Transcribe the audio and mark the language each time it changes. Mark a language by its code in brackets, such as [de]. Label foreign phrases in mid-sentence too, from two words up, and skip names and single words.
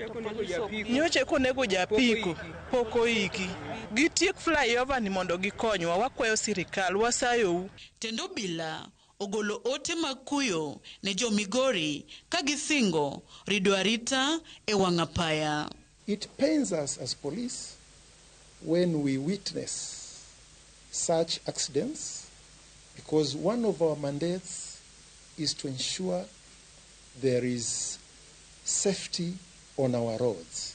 [luo] Nyoche konego japiko poko iki. Gitiek flyover ni mondo gikonywa. Wakwayo sirikal wasayou. Tendo bila ogolo ote makuyo ne jo Migori kagisingo rido arita e wang'apaya. [en] It pains us as police when we witness such accidents because one of our mandates is to ensure there is safety on our roads.